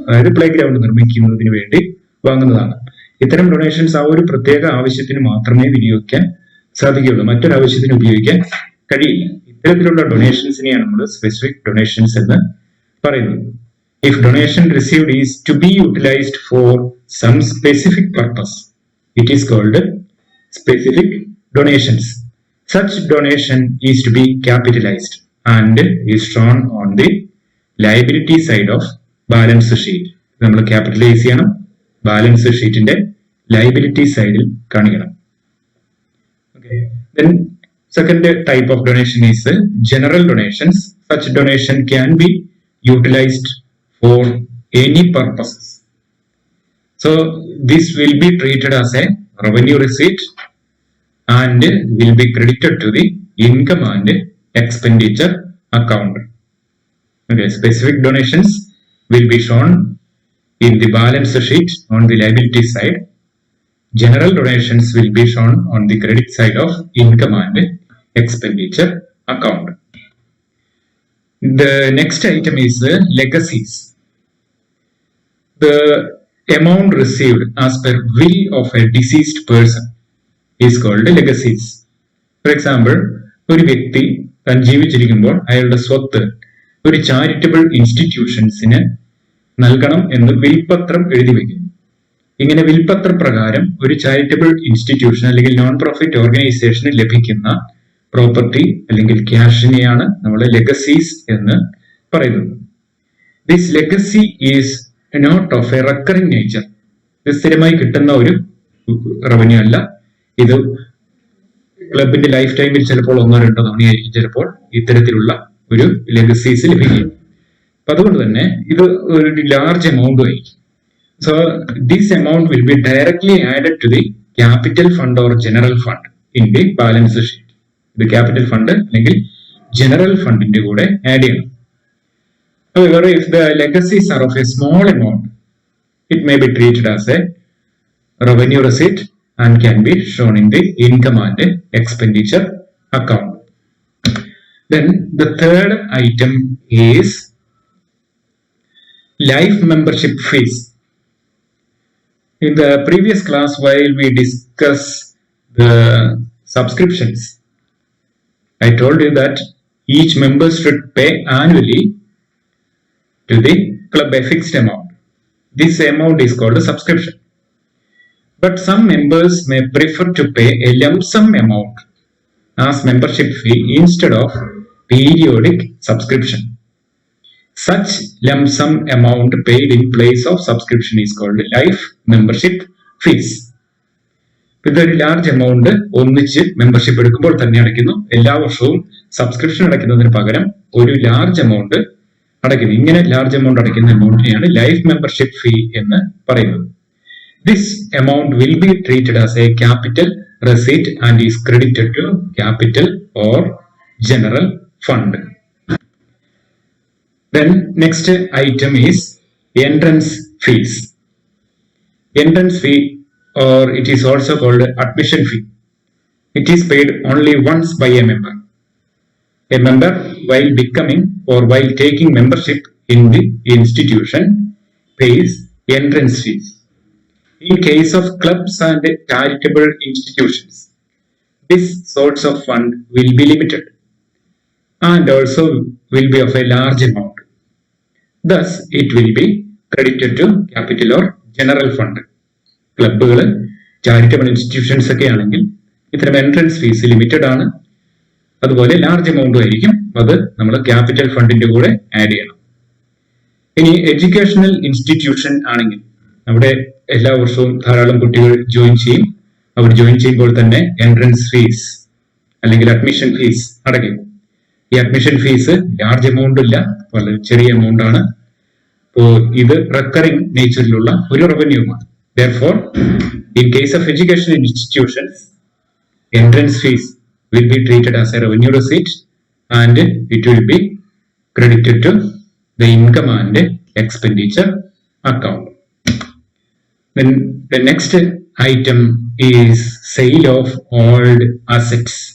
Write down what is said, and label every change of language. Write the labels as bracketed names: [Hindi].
[Malayalam] അതായത് play ground നിർമ്മിക്കുന്നതിന് വേണ്ടി വാങ്ങുന്നതാണ്. ഇത്തരം ഡൊണേഷൻസ് ആ ഒരു പ്രത്യേക ആവശ്യത്തിന് മാത്രമേ വിനിയോഗിക്കാൻ സാധിക്കുകയുള്ളൂ, മറ്റൊരു ആവശ്യത്തിന് ഉപയോഗിക്കാൻ കഴിയില്ല. ഇത്തരത്തിലുള്ള ഡൊണേഷൻസിനെയാണ് നമ്മൾ സ്പെസിഫിക് ഡൊണേഷൻസ് എന്ന് പറയുന്നത്. [English] If donation received is to be utilized for some specific purpose, it is called specific donations. Such donation is to be capitalized and is shown on the liability side of balance sheet. [Malayalam] നമ്മൾ capitalise ചെയ്യണം, balance ഷീറ്റിന്റെ liability സൈഡിൽ കാണിക്കണം. [English] Okay. Then second type of donation is general donations. Such donation can be utilized for any purposes. So this will be treated as a revenue receipt and will be credited to the income and expenditure account. Okay, specific donations will be shown in the balance sheet on the liability side. General donations will be shown on the credit side of income and expenditure account. The next item is legacies. The amount received as per will of a deceased person is called legacies. For example, [Malayalam] ഒരു വ്യക്തി താൻ ജീവിച്ചിരിക്കുമ്പോൾ അയാളുടെ സ്വത്ത് ഒരു charitable ഇൻസ്റ്റിറ്റ്യൂഷൻസിന് നൽകണം എന്ന് വിൽപത്രം എഴുതി വെക്കുന്നു. ഇങ്ങനെ വിൽപത്ര പ്രകാരം ഒരു ചാരിറ്റബിൾ ഇൻസ്റ്റിറ്റ്യൂഷൻ അല്ലെങ്കിൽ നോൺ പ്രോഫിറ്റ് ഓർഗനൈസേഷന് ലഭിക്കുന്ന പ്രോപ്പർട്ടി അല്ലെങ്കിൽ ക്യാഷിനെയാണ് നമ്മൾ ലെഗസീസ് എന്ന് പറയുന്നത്. [English] This legacy is not of a recurring nature. [Malayalam] ഇത് സ്ഥിരമായി കിട്ടുന്ന ഒരു റവന്യൂ അല്ല. ഇത് ക്ലബിന്റെ ലൈഫ് ടൈമിൽ ചിലപ്പോൾ 1-2 തവണയായിരിക്കും ചിലപ്പോൾ ഇത്തരത്തിലുള്ള ഒരു ലെഗസീസ് ലഭിക്കും. അപ്പൊ അതുകൊണ്ട് തന്നെ ഇത് ഒരു ലാർജ് എമൗണ്ട് ആയിരിക്കും. [English] So this amount will be directly added to the capital fund or general fund in the balance sheet. [Malayalam] ഇത് ക്യാപിറ്റൽ ഫണ്ട് അല്ലെങ്കിൽ ജനറൽ ഫണ്ടിന്റെ കൂടെ ആഡ് ചെയ്യണം. [English] However, if the legacies are of a small amount, it may be treated as a revenue receipt and can be shown in the income and expenditure account. Then the third item is life membership fees. In the previous class, while we discussed the subscriptions, I told you that each member should pay annually to the club a fixed amount. This amount is called a subscription. But some members may prefer to pay a lump sum amount as membership fee instead of periodic subscription. Such lump sum amount paid in place of subscription is called life membership fees. [Malayalam] ഇതൊരു large amount ഒന്നിച്ച് membership എടുക്കുമ്പോൾ തന്നെ അടയ്ക്കുന്നു. എല്ലാ വർഷവും subscription അടയ്ക്കുന്നതിന് പകരം ഒരു ലാർജ് എമൗണ്ട് അടയ്ക്കുന്നു. ഇങ്ങനെ ലാർജ് എമൗണ്ട് അടയ്ക്കുന്ന എമൗണ്ടിനെയാണ് ലൈഫ് മെമ്പർഷിപ്പ് ഫീ എന്ന് പറയുന്നത്. [English] This amount will be treated as a capital receipt and is credited to capital or general fund. Then next item is entrance fees. Entrance fee, or it is also called admission fee. It is paid only once by a member. A member, while becoming or while taking membership in the institution, pays entrance fees. In case of clubs and charitable institutions, this source of fund will be limited and also will be of a large amount. Thus, it will be credited to capital or general fund. [Malayalam] ക്ലബുകൾ, charitable institutions ഒക്കെ ആണെങ്കിൽ ഇത്തരം entrance fees limited ആണ്. അതുപോലെ large എമൗണ്ടും ആയിരിക്കും. അത് നമ്മൾ capital ഫണ്ടിന്റെ കൂടെ ആഡ് ചെയ്യണം. ഇനി എഡ്യൂക്കേഷണൽ ഇൻസ്റ്റിറ്റ്യൂഷൻ ആണെങ്കിൽ അവിടെ എല്ലാ വർഷവും ധാരാളം കുട്ടികൾ ജോയിൻ ചെയ്യും. അവർ ജോയിൻ ചെയ്യുമ്പോൾ തന്നെ എൻട്രൻസ് ഫീസ് അല്ലെങ്കിൽ അഡ്മിഷൻ ഫീസ് അടയ്ക്കും. ഈ അഡ്മിഷൻ ഫീസ് ലാർജ് എമൗണ്ട് ഇല്ല, വളരെ ചെറിയ എമൗണ്ട് ആണ്. അപ്പോൾ ഇത് റെക്കറിംഗ് നേച്ചറിലുള്ള ഒരു റവന്യൂമാണ്. [English] Therefore, in case of educational institutions, entrance fees will be treated as a revenue receipt and it will be credited to the income and expenditure account. Then the next item is sale of old assets.